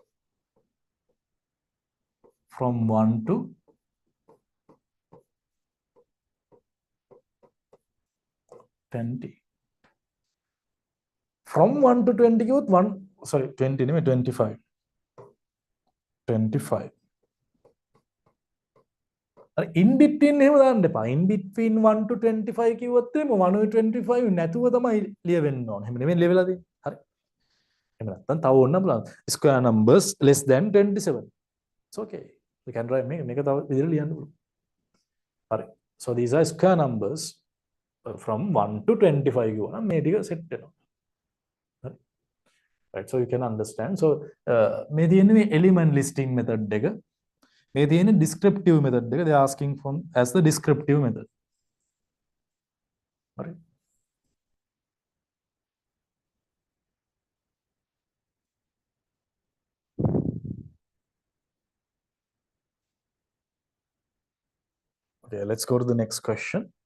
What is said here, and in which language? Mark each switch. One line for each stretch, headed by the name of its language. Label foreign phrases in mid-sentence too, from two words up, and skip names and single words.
English: From 1 to 20. From 1 to 20, 20, 25.
Sinhala: 25.
English: In between in between 1 to 25
Sinhala: කිව්වොත් 1 to 25 නැතුව තමයි ලියවෙන්න ඕනේ. එහෙම නෙමෙයි ලියවලා තියෙන්නේ. හරි. එහෙම නැත්නම් තව ඕන්න බලන්න.
English: Square numbers less than 27. It's okay. We can write
Sinhala: මේක තව විදිහට ලියන්න පුළුවන්. හරි.
English: So these are square numbers from 1 to 25
Sinhala: කිව්වනම් මේ ටික
English: set වෙනවා. Right, so you can understand.
Sinhala: So මේ තියෙන්නේ
English: element listing method
Sinhala: එක. මේ තියෙන්නේ
English: descriptive method
Sinhala: එක.
English: They are asking from as the descriptive method. Right. Okay, let's go to the next question.